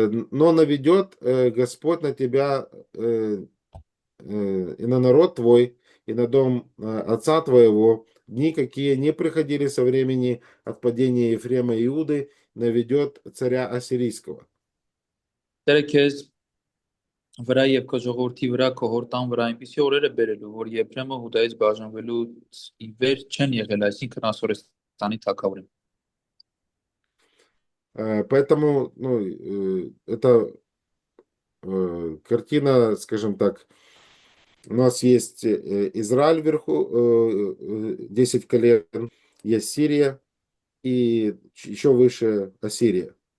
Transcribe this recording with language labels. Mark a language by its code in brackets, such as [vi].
[ru] Но наведет Господь на тебя и на народ твой, и на дом отца твоего, дни, какие не приходили со времени отпадения Ефрема и Иуды, наведет царя Ассирийского. [hy] Տերը քեզ վրա եւ քո ժողովրդի վրա քո հորտան վրա այնպիսի օրերը բերելու, որ Եփրեմը Հուդայից բաժանվելուց ի վեր չեն եղել, այսինքն Ասորեստանի թագավորին։ [ru] Поэтому, это картина, скажем так, у нас есть Израиль вверху, 10 колен, есть Сирия и еще выше Ассирия.